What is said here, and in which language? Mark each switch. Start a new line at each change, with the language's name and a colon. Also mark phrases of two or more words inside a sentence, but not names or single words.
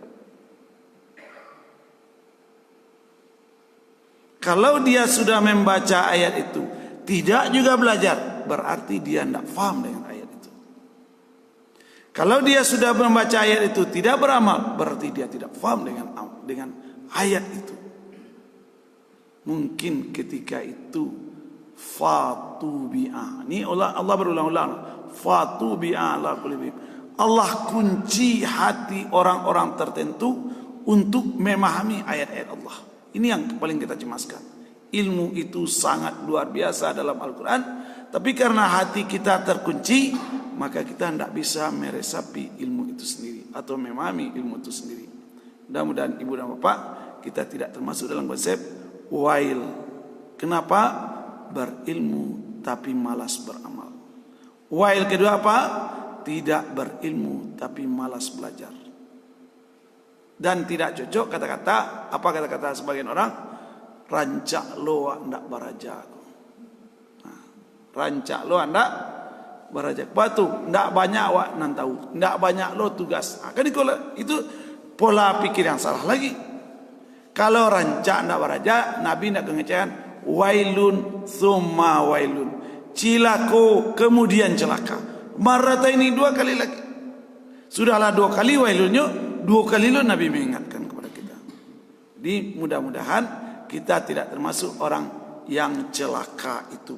Indonesian: Kalau dia sudah membaca ayat itu, tidak juga belajar, berarti dia tidak paham dengan ayat itu. Kalau dia sudah membaca ayat itu, tidak beramal, berarti dia tidak paham dengan ayat itu. Mungkin ketika itu
Arabic: فطبع.
Indonesian: Ini Allah berulang-ulang.
Arabic: فطبع على كل قلب.
Indonesian: Allah kunci hati orang-orang tertentu untuk memahami ayat-ayat Allah. Ini yang paling kita cemaskan. Ilmu itu sangat luar biasa dalam Al-Quran. Tapi karena hati kita terkunci, maka kita tidak bisa meresapi ilmu itu sendiri atau memahami ilmu itu sendiri. Mudah-mudahan ibu dan bapak kita tidak termasuk dalam konsep wail. Kenapa? Berilmu tapi malas beramal. Wail kedua apa? Tidak berilmu tapi malas belajar. Dan tidak cocok kata-kata, apa kata-kata sebagian orang?
Minangkabau: Rancak lo ndak baraja. Nah, rancak lo ndak baraja. Batu ndak banyak wak nan tahu, ndak banyak lo tugas.
Indonesian: Nah, kan itu pola pikir yang salah lagi. Kalau
Minangkabau: rancak ndak baraja,
Indonesian: Nabi ndak mengatakan
Arabic: ويل ثم ويل.
Indonesian: Cilako kemudian celaka. Marata ini 2 kali lagi. Sudahlah 2 kali wailunnya, 2 kali lo Nabi mengingatkan kepada kita. Jadi mudah-mudahan kita tidak termasuk orang yang celaka itu.